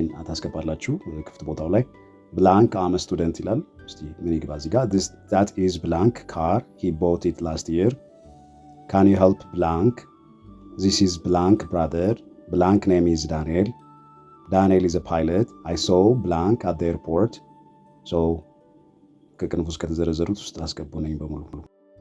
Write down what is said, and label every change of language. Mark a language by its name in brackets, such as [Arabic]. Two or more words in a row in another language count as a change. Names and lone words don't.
[Amharic] ታስገባላችሁ ክፍት ቦታው ላይ። [English] blank am a student [Amharic] ይላል። እስቲ ምን ይግባ እዚህ ጋር [English] that is blank car he bought it last year can you help blank this is blank brother blank name is Daniel is a pilot I saw blank at the airport so [Amharic] ከቅንፍ ውስጥ ከተዘረዘሩት ውስጥ አስገቡ ነኝ በሙሉ